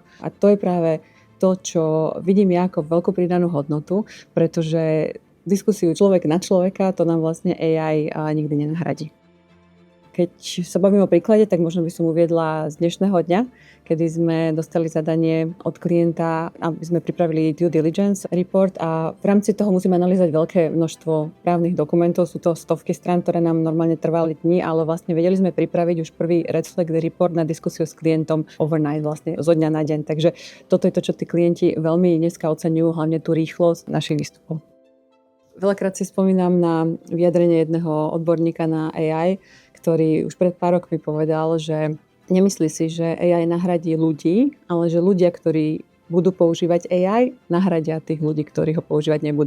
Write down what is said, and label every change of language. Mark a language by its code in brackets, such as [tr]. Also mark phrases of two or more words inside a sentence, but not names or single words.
[sk] A to je práve to, čo vidím ja ako veľkú pridanú hodnotu, pretože diskusiu človek na človeka to nám vlastne AI nikdy nenahradí. Keď sa bavím o príklade, tak možno by som uviedla z dnešného dňa, kedy sme dostali zadanie od klienta, aby sme pripravili [en] due diligence report [sk] a v rámci toho musíme analyzovať veľké množstvo právnych dokumentov. Sú to stovky strán, ktoré nám normálne trvali dni, ale vlastne vedeli sme pripraviť už prvý [en] red flag report [sk] na diskusiu s klientom overnight, vlastne zo dňa na deň. Takže toto je to, čo tí klienti veľmi dneska oceňujú, hlavne tú rýchlosť našich výstupov. Veľakrát si spomínam na vyjadrenie jedného odborníka na AI, ktorý už pred pár rokmi povedal, že nemyslí si, že AI nahradí ľudí, ale že ľudia, ktorí budú používať AI, nahradia tých ľudí, ktorí ho používať nebudú.